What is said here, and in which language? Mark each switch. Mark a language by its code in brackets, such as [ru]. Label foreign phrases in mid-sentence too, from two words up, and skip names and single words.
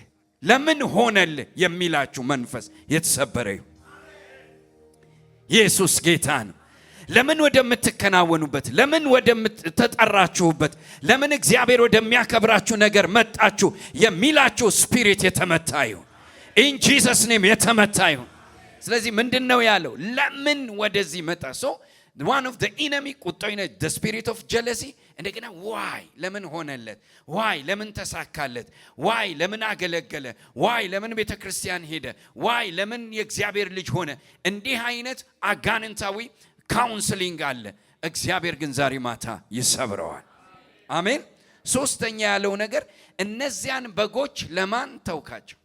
[am] ለምን ሆነልህ የሚላችሁ መንፈስ የተሰበረ ይሁን። ኢየሱስ ጌታ ነው። ለምን ወደምትከናወኑበት፣ ለምን ወደምትጠራችሁበት፣ ለምን እግዚአብሔር ወደሚያከብራችሁ ነገር መጣችሁ የሚላችሁ ስፒሪት የተመታ ይሁን። [en] in Jesus name [am] የተመታ ይሁን። ስለዚህ ምንድነው ያለው? ለምን ወደዚህ መጣ? [en] one of the enemy [am] ቁጣው ነው [en] the spirit of jealousy። [am] እንደገና why ለምን ሆነለት? why ለምን ተሳካለት? why ለምን አገለገለ? why ለምን ቤተክርስቲያን ሄደ? why ለምን የእግዚአብሔር ልጅ ሆነ? እንዲህ አይነት አጋንንታዊ ካውንስሊንግ አለ። እግዚአብሔር ግን ዛሬ ማታ ይሰብረዋል። አሜን። ሶስተኛ ያለው ነገር እነዚያን በጎች ለማን ተውካቸው